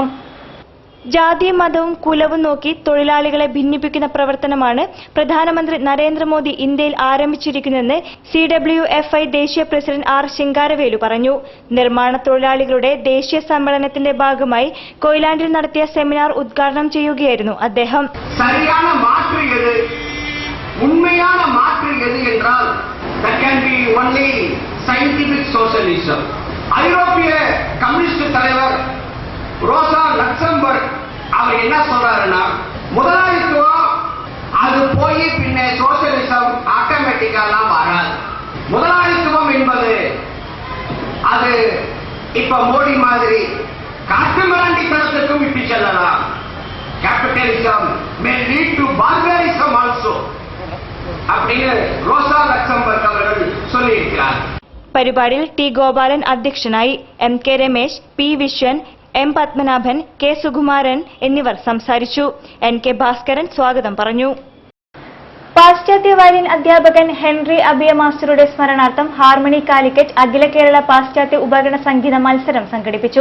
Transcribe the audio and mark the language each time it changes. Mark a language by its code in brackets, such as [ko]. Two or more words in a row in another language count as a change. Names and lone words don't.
[ml] ജാതിയും മതവും കുലവും നോക്കി തൊഴിലാളികളെ ഭിന്നിപ്പിക്കുന്ന പ്രവർത്തനമാണ് പ്രധാനമന്ത്രി നരേന്ദ്രമോദി ഇന്ത്യയിൽ ആരംഭിച്ചിരിക്കുന്നതെന്ന് CWFI ദേശീയ പ്രസിഡന്റ് R ശിങ്കാരവേലു പറഞ്ഞു. നിർമ്മാണ തൊഴിലാളികളുടെ ദേശീയ സമ്മേളനത്തിന്റെ ഭാഗമായി കൊയിലാണ്ടിൽ നടത്തിയ സെമിനാർ ഉദ്ഘാടനം ചെയ്യുകയായിരുന്നു അദ്ദേഹം. [ta] உண்மையான மாற்று எது என்றால் [en] that can be only scientific socialism. [ta] ஐரோப்பிய கம்யூனிஸ்ட் தலைவர் ரோசா லக்சம்பர்க் அவர் என்ன சொல்றாருன்னா, முதலாளித்துவம் அது போய் பின்ன சோசியலிசம் ஆட்டோமேட்டிக்கெல்லாம் வராது. முதலாளித்துவம் என்பது அது இப்ப மோடி மாதிரி காட்டு மிராண்டித்தனத்துக்கும் விட்டு செல்லலாம். [en] capitalism may lead to barbarism also [ta] அப்படின்னு ரோசா லக்சம்பர்க் அவர்கள் சொல்லியிருக்கிறார். [ml] പരിപാടിയിൽ T ഗോപാലൻ അധ്യക്ഷനായി. MK രമേശ്, P വിശ്വൻ, M പത്മനാഭൻ, K സുകുമാരൻ എന്നിവർ സംസാരിച്ചു. NK ഭാസ്കരൻ സ്വാഗതം പറഞ്ഞു. പാശ്ചാത്യ വയലിൻ അധ്യാപകൻ ഹെൻറി അബിയ മാസ്റ്ററുടെ സ്മരണാർത്ഥം ഹാർമണി കാലിക്കറ്റ് അഖില കേരള പാശ്ചാത്യ ഉപകരണ സംഗീത മത്സരം സംഘടിപ്പിച്ചു.